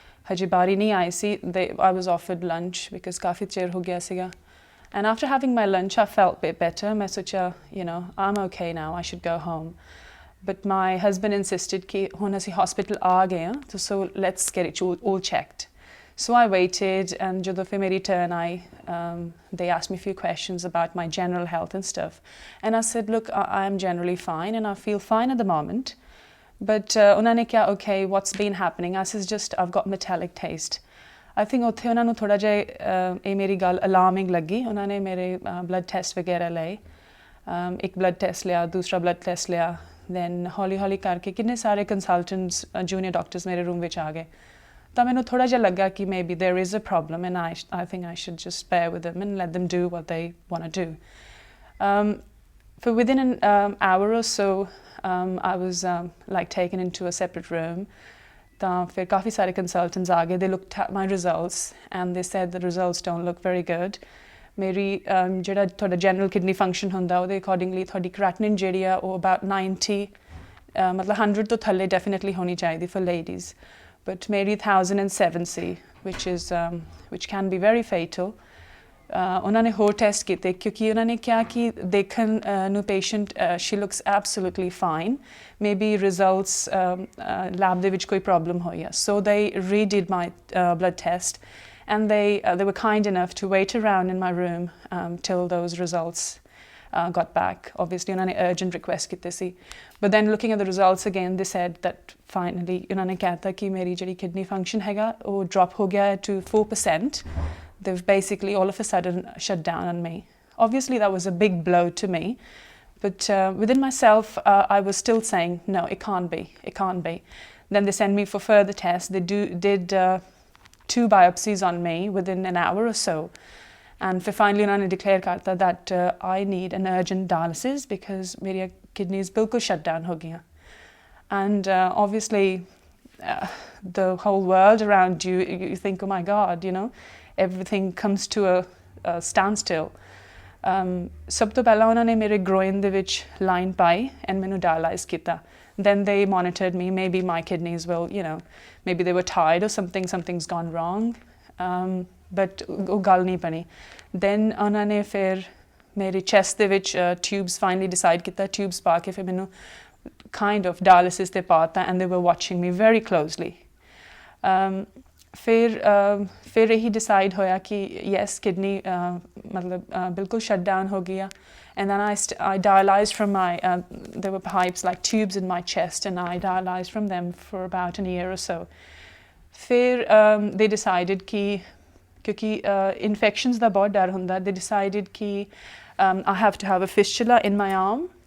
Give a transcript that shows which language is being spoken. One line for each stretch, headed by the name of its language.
Punjabi: ਹਜੇ ਬਾਰੀ ਨਹੀਂ ਆਈ ਸੀ।
English: I was offered lunch because
Punjabi: ਕਾਫੀ ਚਿਰ ਹੋ ਗਿਆ ਸੀਗਾ।
English: And after having my lunch, I felt a bit better.
Punjabi: ਮੈਂ ਸੋਚਿਆ,
English: I'm okay now, I should go home. But my husband insisted
Punjabi: ਕਿ ਹੁਣ ਅਸੀਂ ਹਸਪੀਟਲ ਆ ਗਏ ਹਾਂ,
English: so let's get it all checked. So I waited, and
Punjabi: ਜਦੋਂ ਫਿਰ ਮੇਰੀ turn I,
English: they asked me a few questions about my general health and stuff. And I said, look, I am generally fine and I feel fine at the moment. But
Punjabi: ਉਹਨਾਂ ਨੇ ਕਿਹਾ,
English: okay, what's been happening? I said, just I've got metallic taste. I think
Punjabi: ਉੱਥੇ ਉਹਨਾਂ ਨੂੰ ਥੋੜ੍ਹਾ ਜਿਹਾ ਇਹ ਮੇਰੀ ਗੱਲ ਅਲਾਰਮਿੰਗ ਲੱਗੀ। ਉਹਨਾਂ ਨੇ ਮੇਰੇ ਬਲੱਡ ਟੈਸਟ ਵਗੈਰਾ ਲਏ। ਇੱਕ ਬਲੱਡ ਟੈਸਟ ਲਿਆ, ਦੂਸਰਾ ਬਲੱਡ ਟੈਸਟ ਲਿਆ। ਦੈਨ ਹੌਲੀ ਹੌਲੀ ਕਰਕੇ ਕਿੰਨੇ ਸਾਰੇ ਕੰਸਲਟੈਂਟਸ, ਜੂਨੀਅਰ ਡਾਕਟਰਸ ਮੇਰੇ ਰੂਮ ਵਿੱਚ ਆ ਗਏ। ਤਾਂ ਮੈਨੂੰ ਥੋੜ੍ਹਾ ਜਿਹਾ ਲੱਗਾ ਕਿ
English: maybe there is a problem and I think I should just bear with them and let them do what they want to do. For within an hour or so, I was taken into a separate room.
Punjabi: ਤਾਂ ਫਿਰ ਕਾਫੀ ਸਾਰੇ consultants ਆ ਗਏ.
English: They looked at my results and they said the results don't look very good.
Punjabi: ਮੇਰੀ ਜਿਹੜਾ ਤੁਹਾਡਾ general kidney function ਹੁੰਦਾ, ਉਹਦੇ ਅਕੋਰਡਿੰਗਲੀ ਤੁਹਾਡੀ ਕ੍ਰੈਟਿਨਿਨ ਜਿਹੜੀ ਆ ਉਹ about 90, ਮਤਲਬ 100 ਤੋਂ ਥੱਲੇ ਡੈਫੀਨੇਟਲੀ ਹੋਣੀ ਚਾਹੀਦੀ
English: for ladies. But
Punjabi: ਮੇਰੀ 1007 ਸੀ,
English: which can be very fatal.
Punjabi: ਉਹਨਾਂ ਨੇ ਹੋਰ ਟੈਸਟ ਕੀਤੇ ਕਿਉਂਕਿ ਉਹਨਾਂ ਨੇ ਕਿਹਾ ਕਿ ਦੇਖਣ ਨੂੰ patient
English: she looks absolutely fine.
Punjabi: Maybe results lab ਦੇ ਵਿੱਚ ਕੋਈ ਪ੍ਰੋਬਲਮ ਹੋਈ ਆ.
English: So they redid my blood test and they were kind enough to wait around in my room till those results got back.
Punjabi: Obviously ਉਹਨਾਂ ਨੇ urgent request ਕੀਤੇ ਸੀ।
English: But then looking at the results again, they said that finally
Punjabi: ਉਹਨਾਂ ਨੇ ਕਹਿਤਾ ਕਿ ਮੇਰੀ ਜਿਹੜੀ kidney function ਹੈਗਾ ਉਹ drop ਹੋ ਗਿਆ
English: to 4%. They've basically all of a sudden shut down on me. Obviously that was a big blow to me, but within myself I was still saying, no, it can't be. Then they sent me for further tests. They did 2 biopsies on me within an hour or so. And ਫਿਰ finally ਉਹਨਾਂ ਨੇ declare ਕਰਤਾ that I need an urgent dialysis because ਮੇਰੀਆਂ kidneys बिल्कुल shut down हो गई. And obviously the whole world around you, you think, oh my God, you know, everything comes to a standstill.
Punjabi: ਸਭ ਤੋਂ ਪਹਿਲਾਂ ਉਹਨਾਂ ਨੇ ਮੇਰੇ groin ਦੇ ਵਿੱਚ line ਪਾਈ and ਮੈਨੂੰ dialyze ਕੀਤਾ.
English: Then they monitored me. Maybe my kidneys will, you know, maybe they were tired or something's gone wrong.
Punjabi: But ਉਹ ਗੱਲ ਨਹੀਂ ਬਣੀ. Then ਉਹਨਾਂ ਨੇ ਫਿਰ ਮੇਰੀ chest ਦੇ ਵਿੱਚ tubes finally decide ਕੀਤਾ, tubes ਪਾ ਕੇ ਫਿਰ ਮੈਨੂੰ kind of dialysis ਤੇ ਪਾਤਾ
English: and they were watching me very closely.
Punjabi: ਫਿਰ ਇਹੀ decide ਹੋਇਆ ਕਿ yes, kidney ਮਤਲਬ ਬਿਲਕੁਲ shut down ਹੋ ਗਿਆ.
English: And then I dialyzed from my, there were pipes like tubes in my chest and I dialyzed from them for about a year or so. ਫਿਰ they decided कि क्योंकि infections ਦਾ ਬਹੁਤ ਡਰ ਹੁੰਦਾ, they decided कि I have to have a fistula in my arm.